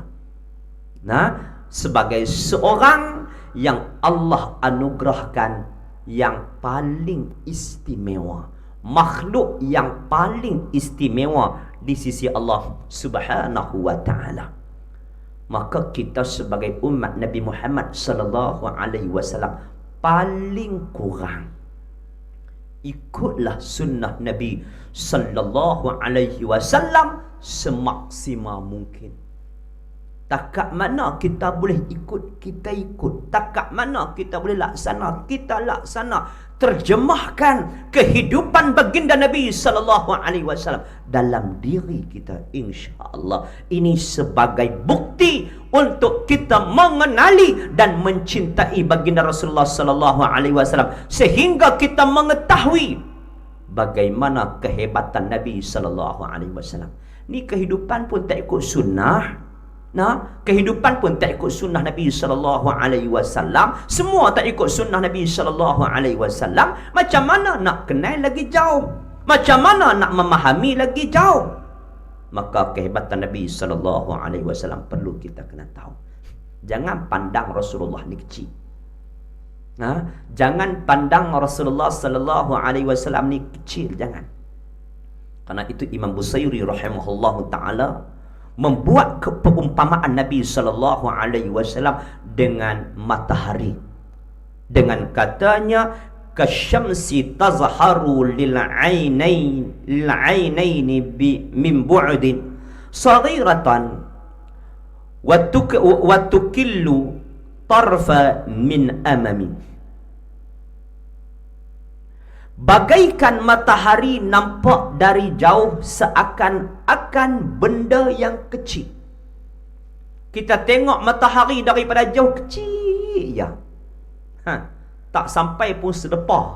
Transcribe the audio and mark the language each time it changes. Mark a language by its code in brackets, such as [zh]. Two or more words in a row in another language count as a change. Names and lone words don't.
[ms] Sebagai seorang yang Allah anugerahkan yang paling istimewa, makhluk yang paling istimewa di sisi Allah [ar] سبحانه وتعالى, [ms] maka kita sebagai umat Nabi Muhammad [ar] صلى الله عليه وسلم [ms] paling kurang ikutlah sunnah Nabi [ar] صلى الله عليه وسلم [ms] semaksimal mungkin. Takat mana kita boleh ikut, kita ikut. Takat mana kita boleh laksana, kita laksana. Terjemahkan kehidupan baginda Nabi [ar] صلى الله عليه وسلم [ms] dalam diri kita, [ar] إن شاء الله. [ms] Ini sebagai bukti untuk kita mengenali dan mencintai baginda Rasulullah [ar] صلى الله عليه وسلم, [ms] sehingga kita mengetahui bagaimana kehebatan Nabi [ar] صلى الله عليه وسلم. [ms] Ni kehidupan pun tak ikut sunnah. Kehidupan pun tak ikut sunnah Nabi [ar] صلى الله عليه وسلم. [ms] Semua tak ikut sunnah Nabi [ar] صلى الله عليه وسلم. [ms] Macam mana nak kenal lagi jauh? Macam mana nak memahami lagi jauh? Maka kehebatan Nabi [ar] صلى الله عليه وسلم [ms] perlu kita kena tahu. Jangan pandang Rasulullah ni kecil. Jangan pandang Rasulullah [ar] صلى الله عليه وسلم [ms] ni kecil, jangan. Karena itu Imam Busairi [ar] رحمه الله تعالى [ms] membuat keumpamaan Nabi [ar] صلى الله عليه وسلم [ms] dengan matahari, dengan katanya [ar] كالشمس تظهر للعينين من بعد صغيرة وتكل الطرف من أمم. [ms] Bagaikan matahari nampak dari jauh seakan-akan benda yang kecil. Kita tengok matahari daripada jauh kecil ya. Tak sampai pun sedepah.